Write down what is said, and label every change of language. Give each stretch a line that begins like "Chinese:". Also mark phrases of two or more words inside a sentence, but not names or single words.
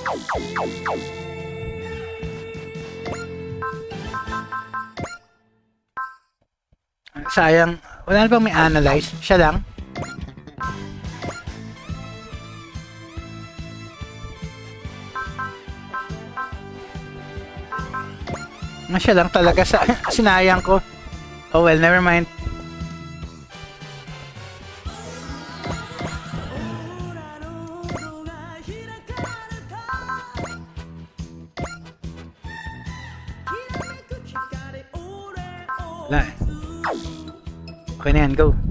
Filipino: Sayang, wala na bang may analyze? Siya lang? Siya lang talaga sa sinayang ko.
English: Oh well, never mind.
Filipino: Wala eh. Okay na yan, go.